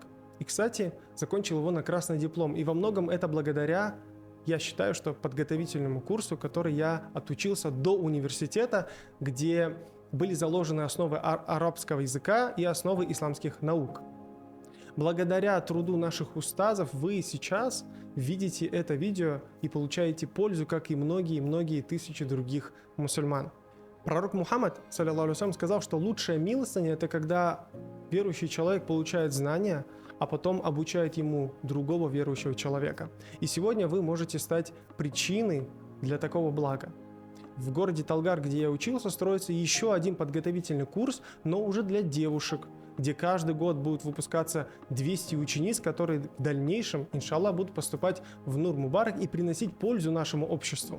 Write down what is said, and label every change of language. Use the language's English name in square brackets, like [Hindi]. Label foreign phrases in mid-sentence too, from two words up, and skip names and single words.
[Russian] И, кстати, закончил его на красный диплом. И во многом это благодаря, я считаю, что подготовительному курсу, который я отучился до университета, где были заложены основы арабского языка и основы исламских наук. Благодаря труду наших устазов вы сейчас видите это видео и получаете пользу, как и многие тысячи других мусульман. Пророк Мухаммад, [Arabic] صلى الله عليه وسلم, [Russian] сказал, что лучшая милостыня – это когда верующий человек получает знания, а потом обучает ему другого верующего человека. И сегодня вы можете стать причиной для такого блага. В городе Талгар, где я учился, строится еще один подготовительный курс, но уже для девушек, где каждый год будут выпускаться 200 учениц, которые в дальнейшем, иншаллах, будут поступать в Нур Мубарак и приносить пользу нашему обществу.